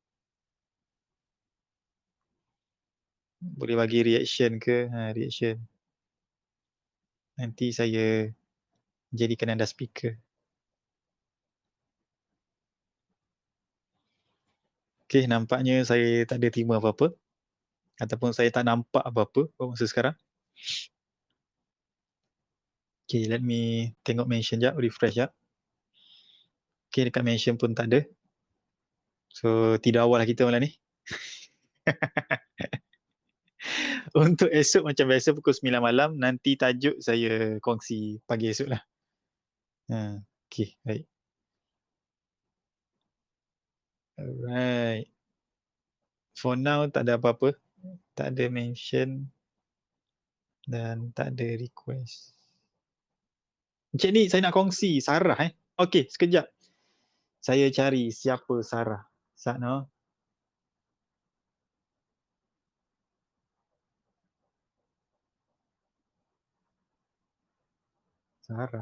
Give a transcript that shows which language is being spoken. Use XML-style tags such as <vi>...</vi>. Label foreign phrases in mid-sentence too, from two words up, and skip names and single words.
<ms>Boleh bagi reaction ke? Reaction. Nanti saya jadikan anda speaker. Okay, nampaknya saya tak ada terima apa-apa. Ataupun saya tak nampak apa-apa masa sekarang. Okay,</ms> <en>let me</en> <ms>tengok mention jap, refresh jap. Okay, dekat mention pun tak ada. So, tidak awal lah kita malam ni. Untuk esok macam biasa pukul 9 malam, nanti tajuk saya kongsi pagi esok lah. Okay, baik. Alright.</ms> <en>For now,</en> <ms>tak ada apa-apa. Tak ada mention dan tak ada request. Encik ni, saya nak kongsi Sarah Okay, sekejap. Saya cari siapa Sarah. Sakno. Sarah.</ms>